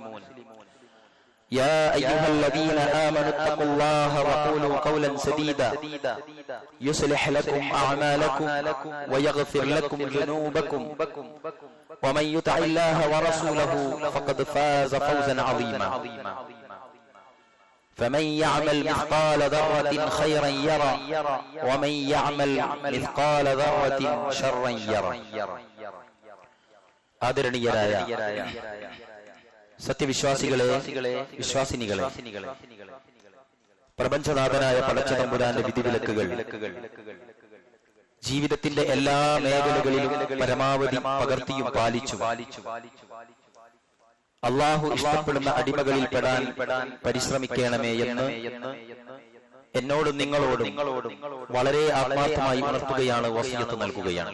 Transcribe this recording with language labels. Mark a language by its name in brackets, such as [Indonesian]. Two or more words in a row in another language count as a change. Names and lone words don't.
[Arabic] يا أيها الذين آمنوا اتقوا الله وقولوا قولا سديدا يصلح لكم أعمالكم ويغفر لكم ذنوبكم ومن يطع الله ورسوله فقد فاز فوزا عظيما فمن يعمل مثقال ذرة خيرا يرى ومن يعمل مثقال ذرة شرا يرى [Malayalam] ആദരണീയരായ സത്യവിശ്വാസികളെ, വിശ്വാസിനികളെ, പ്രപഞ്ചനാഥനായ പടച്ചതമ്പുരാന്റെ വിധിവിലക്കുകൾ ജീവിതത്തിന്റെ എല്ലാ മേഖലകളിലും പരമാവധി പകർത്തിയും പാലിച്ചു അള്ളാഹു ഇഷ്ടപ്പെടുന്ന അടിമകളിൽ പെടാൻ പരിശ്രമിക്കണമേ എന്ന് എന്നോടും നിങ്ങളോടും വളരെ ആത്മാർത്ഥമായി ഉണർത്തുകയാണ്, വസിയത്ത് നൽകുകയാണ്.